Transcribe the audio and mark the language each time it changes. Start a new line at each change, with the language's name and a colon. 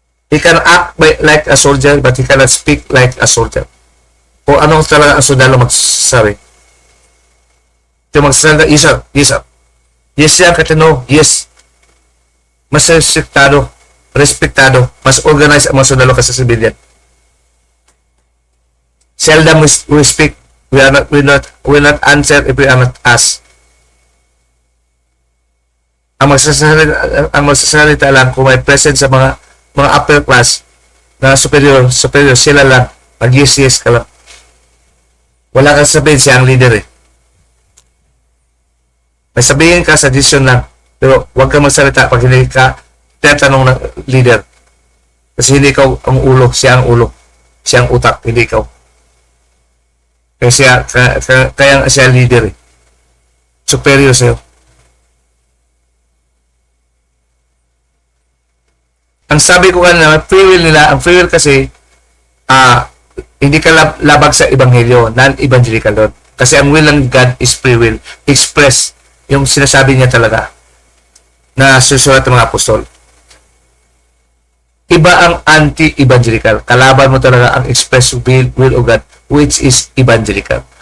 English: He can act like a soldier, but he cannot speak like a soldier.
Filipino: Kung anong talaga ang sundalo magsasabi. Ito magsasabi, yes sir, yes sir. Yes yan, katino, yes. Mas respectado, mas organized ang mga sundalo kasi sa civilian.
English: Seldom we speak, we not answer if we are not asked.
Filipino: Ang magsasalita lang kung may presence sa mga upper class na superior, sila lang. Pag yes ka lang. Wala kang sabihin, siya ang leader eh. May sabihin ka, suggestion lang. Pero huwag kang magsalita pag hindi ka tatanong ng leader. Kasi hindi ikaw ang ulo, siya ang ulo. Siya ang utak, hindi ikaw. Kasi kaya siya leader eh. Superior sa'yo. Ang sabi ko kanina, free will nila, ang free will kasi, hindi ka labag sa ebanghelyo, non-evangelical doon. Kasi ang
English: will ng God is free will.
Filipino: Express yung sinasabi niya talaga na susulat ng mga apostol. Iba ang anti-evangelical. Kalaban mo talaga ang express will of God,
English: which is evangelical.